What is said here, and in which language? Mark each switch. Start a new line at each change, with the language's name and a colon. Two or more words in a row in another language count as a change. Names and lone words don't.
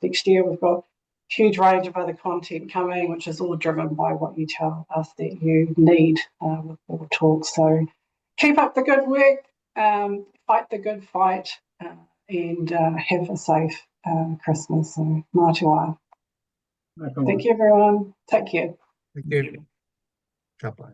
English: Next year we've got a huge range of other content coming, which is all driven by what you tell us that you need with Board Talks. So keep up the good work, fight the good fight, and have a safe Christmas.
Māori: So mā te wā.
English: Thank you, everyone. Take care. Thank you.
Māori: Ka pai.